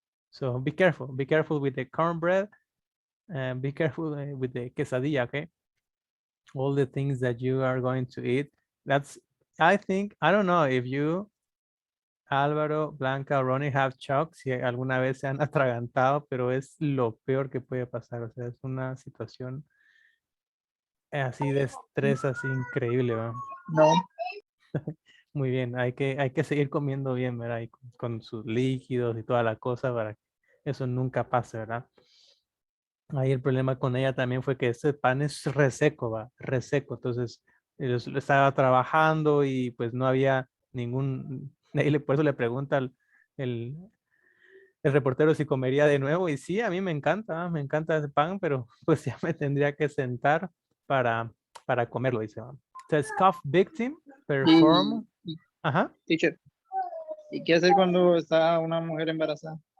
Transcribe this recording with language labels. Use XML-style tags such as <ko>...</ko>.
<en>So be careful with the cornbread and be careful with the quesadilla, okay? All the things that you are going to eat. I don't know if you, Álvaro, Blanca, Ronnie have choked,</en> <es>si alguna vez se han atragantado, pero es lo peor que puede pasar. O sea, es una situación así de estrés, así increíble, ¿verdad? No. Muy bien, hay que seguir comiendo bien, ¿verdad? Y con sus líquidos y toda la cosa para que eso nunca pase, ¿verdad? Ahí el problema con ella también fue que ese pan es reseco, va, reseco. Entonces, ellos estaba trabajando y pues no había por eso le pregunta el reportero si comería de nuevo. Y sí, a mí me encanta ese pan, pero pues ya me tendría que sentar para comerlo, dice.</es> <en>Says cough victim, perform.</en> <es>Ajá. Teacher, ¿y qué hacer cuando está una mujer embarazada?</es>